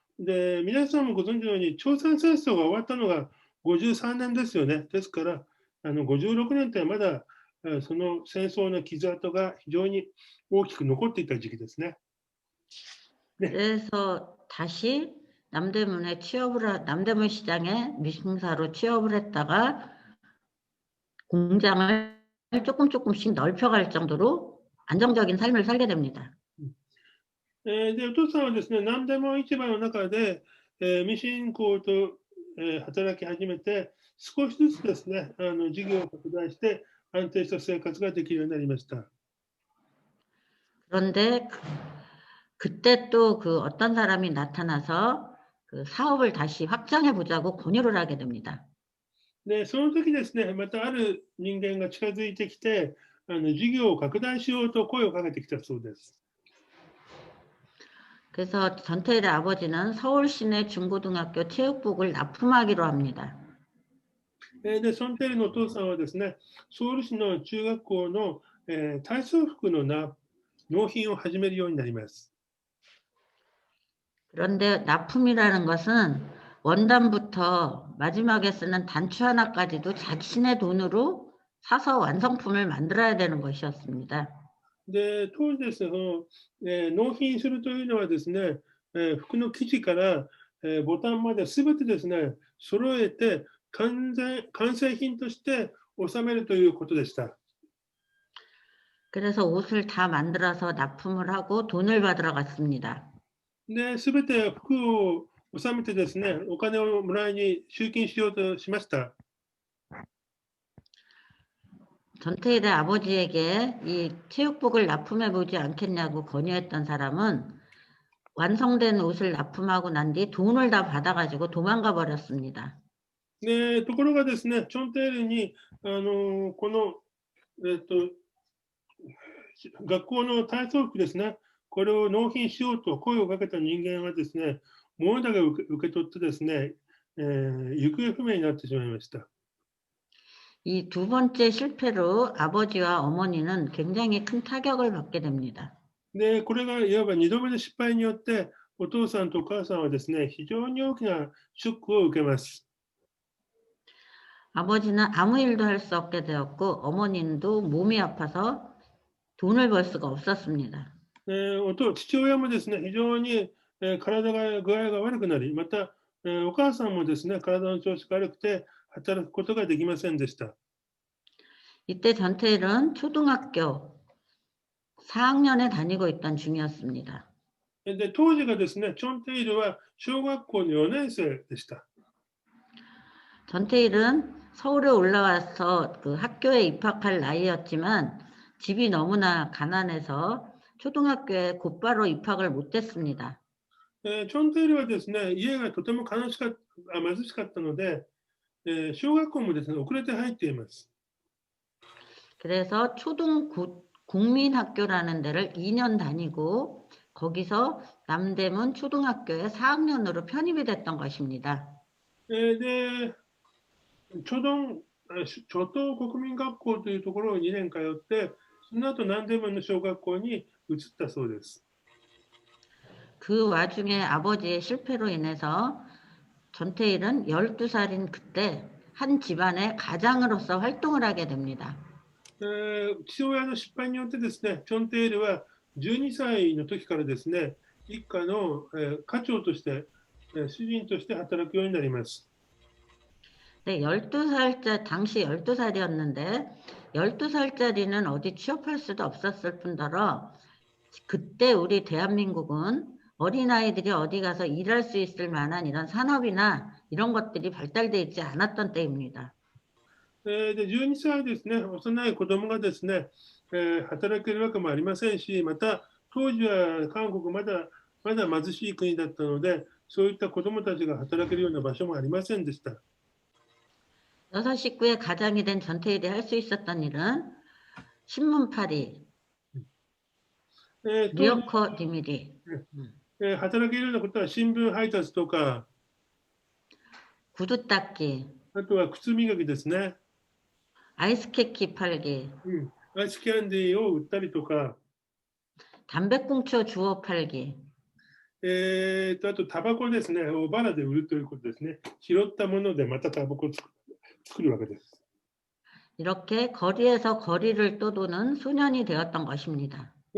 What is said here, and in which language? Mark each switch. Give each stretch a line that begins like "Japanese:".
Japanese: で、皆さんもご存知のように、朝鮮戦争が終わったのが53年ですよね。ですから、56年ってまだその戦争の傷跡が非常に大きく残っていた時期ですね。
Korean: 그래서 다시 남대문 시장에 미싱사로 취업을 했다가 공장을 조금씩 넓혀갈 정도로 안정적인 삶을 살게 됩니다.
Japanese: で、お父さんはですね、何でも市場の中で、ミシン工と、働き始めて、少しずつですね、事業を拡大して安定した生活ができるようになりました。
Korean: 그런데 그때 또 어떤 사람이 나타나서 사업을 다시 확장해 보자고 권유를 하게 됩니다.
Japanese: で、その時ですね、またある人間が近づいてきて、事業を拡大しようと声をかけてきたそうです。
Korean: 그래서 전태일의 아버지는 서울 시내 중고등학교 체육복을 납품하기로 합니다.
Japanese: で、ソンテイルのお父さんはですね、ソウル市の中学校の、体操服の納品を始めるようになります。
Korean: 그런데 납품이라는 것은 원단부터 마지막에 쓰는 단추 하나까지도 자신의 돈으로 사서 완성품을 만들어야 되는 것이었습니다.
Japanese: で、当時ですね、納品するというのはですね、服の生地から、ボタンまで全てですね、揃えて完成品として収めるということでした。
Korean: 그래서 옷을 다 만들어서 납품을 하고 돈을 받으러 갔습니다.
Japanese: で、全て服を収めてですね、お金をもらいに集金しようとしました。
Korean: 전태일의 아버지에게 이 체육복을 납품해 보지 않겠냐고 권유했던 사람은 완성된 옷을 납품하고 난 뒤 돈을 다 받아가지고 도망가 버렸습니다.
Japanese: で、ところがですね、チョンテールに、この、学校の体操服ですね、これを納品しようと声をかけた人間はですね、物だけ受け取ってですね、行方不明になってしまいました。
Korean: 이 두 번째 실패로 아버지와 어머니는 굉장히 큰 타격을 받게 됩니다.
Japanese: で、これがいわば2度目の失敗によって、お父さんとお母さんはですね、非常に大きなショックを受けます。
Korean: 아버지는 아무 일도 할 수 없게 되었고 어머님도 몸이 아파서 돈을 벌 수가 없었습니다.
Japanese: 父親もですね、非常に体が具合が悪くなり、またお母さんもですね、体の調子が悪くて働くことができませんでした。
Korean: 이때 전태일은 초등학교 4학년에 다니고 있던 중이었습니다.
Japanese: で、当時がですね、チョンテイルは小学校の4年生でした。
Korean: 전태일은 서울에 올라와서 그 학교에 입학할 나이였지만 집이 너무나 가난해서 초등학교에 곧바로 입학을 못했습니다.
Japanese: チョンテイルはですね、家がとても貧しかったので、小学校もですね、遅れて入っています。
Korean: 그래서 국민학교라는 데를 2년 다니고 거기서 남대문 초등학교에 4학년으로 편입이 됐던 것입니다.
Japanese: で、初等国民学校というところを2年通って、その後南대문の小学校に移ったそうです。
Korean: 그 와중에 아버지의 실패로 인해서 전태일은 12살인 그때 한 집안의 가장으로서 활동을 하게 됩니다.
Japanese: 父親の失敗によってですね、チョンテイルは12歳の時からですね、一家の家長として、主人として働くようになります。
Korean: 네, 12살짜, 당시 12살이었는데 12살짜리는 어디 취업할 수도 없었을 뿐더러 그때 우리 대한민국은 어린아이들이 어디 가서 일할 수 있을 만한 이런 산업이나 이런 것들이 발달되어 있지 않았던 때입니다.
Japanese: で、12歳ですね、幼い子供がですね、働けるわけもありませんし、また当時は韓国まだ貧しい国だったので、そういった子供たちが働けるような場所もありませんでした。
Korean: 여섯 식구의 가장이 된 전태일이 할 수 있었던 일은 신문팔이, 리어커 디미리,
Japanese: 働けるようなことは新聞配達とか、
Korean: 구두 닦기,
Japanese: あとは靴磨きですね。
Korean: 아이스케키 팔기,
Japanese: アイスキャンディーを売ったりとか、
Korean: 담배꽁초 주워 팔기,
Japanese: あとタバコですね、をバラで売るということですね。拾ったものでまたタバコを作るわけです。
Korean: 이렇게 거리에서 거리를 떠도는 소년이 되었던 것입니다.